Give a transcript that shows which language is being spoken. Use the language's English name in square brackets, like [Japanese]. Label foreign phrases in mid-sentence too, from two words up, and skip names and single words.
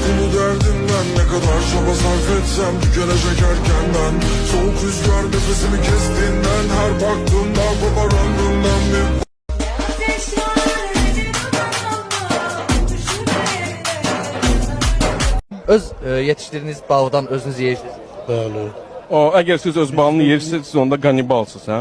[Turkish] derdimden. Ne kadar çaba sarf etsem tükenecek erkenden. Soğuk rüzgar nefesimi kestiğinden, her baktığımda kopar ömrümden bir. [Azerbaijani] Öz yetiştirdiğiniz bağdan özünüz yeyirsiniz. Bəli. Əgər siz öz balını yeyirsiniz, siz onda qanibalsınız, hə?